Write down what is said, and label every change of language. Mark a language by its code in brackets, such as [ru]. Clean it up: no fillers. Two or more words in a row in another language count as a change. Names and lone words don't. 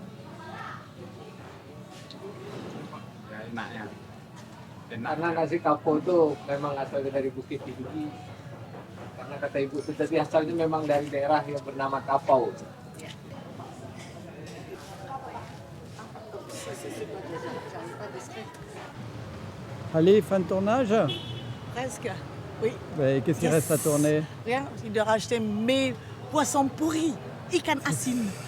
[id] Ya enaknya. Karena nasi kapau itu memang asalnya dari Bukit Tinggi. Karena kata ibu itu tadi asalnya memang dari daerah yang bernama Kapau. [fr] Allez, fin de tournage. Presque, oui. Qu'est-ce qu'il reste à tourner? Rien, il doit racheter mes poissons pourris, [id] ikan asin.